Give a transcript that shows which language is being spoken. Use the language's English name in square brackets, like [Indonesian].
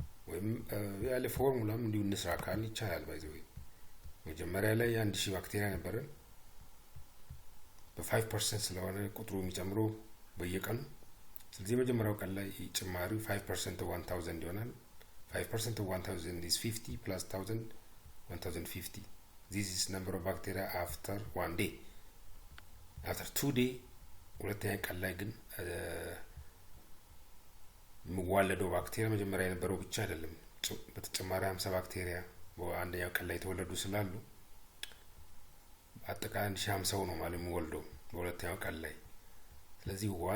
[Amharic] ወይም ያለ ፎርሙላም እንዲሁ እንስራ ካልን ይቻላል። ባይዘው መጀመሪያ ላይ 1000 ባክቴሪያ ነበረን፣ በ5% ስለሆነ ቁጥሩ የሚጨምረው በየቀኑ። ስለዚህ መጀመሪያው ቀን ላይ ጭማሪው 5% of 1000 ይሆናል። [English] 5% of 1000 is 50 plus 1000, 1050. This is number of bacteria after 1 day. After 2 days, [Amharic] ሁለተኛ ቀን ላይ ግን የሚዋለደው ባክቴሪያ መጀመሪያ የነበረው ብቻ አይደለም፣ በተጨማሪ 50 ባክቴሪያ በአንደኛው ቀን ላይ ተወለዱ ስላሉ አጠቃላይ 1050 ነው ማለት የሚወልደው በሁለተኛው ቀን ላይ። ስለዚህ